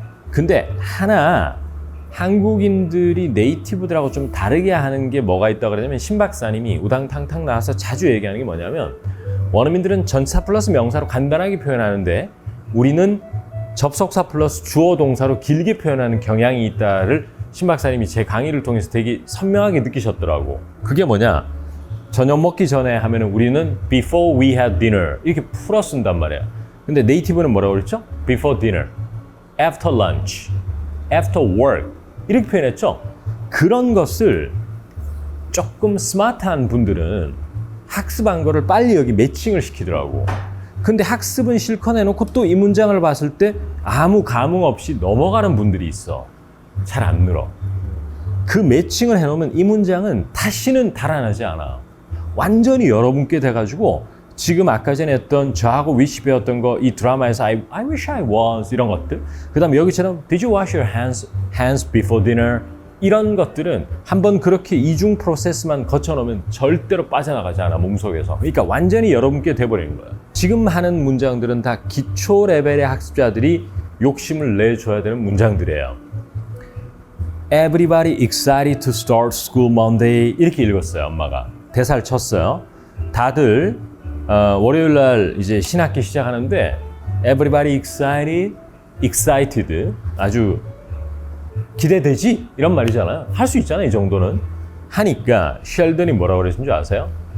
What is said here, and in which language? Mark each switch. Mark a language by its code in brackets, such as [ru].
[ko] 근데 하나 한국인들이 네이티브들하고 좀 다르게 하는 게 뭐가 있다고 그러냐면, 신 박사님이 우당탕탕 나와서 자주 얘기하는 게 뭐냐면, 원어민들은 전치사 플러스 명사로 간단하게 표현하는데 우리는 접속사 플러스 주어 동사로 길게 표현하는 경향이 있다를 신 박사님이 제 강의를 통해서 되게 선명하게 느끼셨더라고. 그게 뭐냐? 저녁 먹기 전에 하면은 우리는 [en] before we had dinner [ko] 이렇게 풀어 쓴단 말이야. 근데 네이티브는 뭐라고 그랬죠? [en] before dinner, after lunch, after work [ko] 이렇게 표현했죠? 그런 것을 조금 스마트한 분들은 학습한 거를 빨리 여기 매칭을 시키더라고. 근데 학습은 실컷 해놓고 또 이 문장을 봤을 때 아무 감흥 없이 넘어가는 분들이 있어. 잘 안 늘어. 그 매칭을 해놓으면 이 문장은 다시는 달아나지 않아. 완전히 여러분께 돼가지고 지금 아까 전에 했던 저하고 위시 배웠던 거, 이 드라마에서 [en] I wish I was [ko] 이런 것들, 그 다음에 여기처럼 [en] Did you wash your hands before dinner [ko] 이런 것들은 한번 그렇게 이중 프로세스만 거쳐놓으면 절대로 빠져나가지 않아, 몸속에서. 그러니까 완전히 여러분께 돼버리는 거예요. 지금 하는 문장들은 다 기초 레벨의 학습자들이 욕심을 내줘야 되는 문장들이에요. [en] Everybody excited to start school Monday [ko] 이렇게 읽었어요. 엄마가 대사를 쳤어요. 다들 월요일 날 이제 신학기 시작하는데 [en] Everybody excited [ko] 아주 기대되지? 이런 말이잖아요. 할 수 있잖아요, 이 정도는. 하니까 셸든이 뭐라고 그랬는 줄 아세요?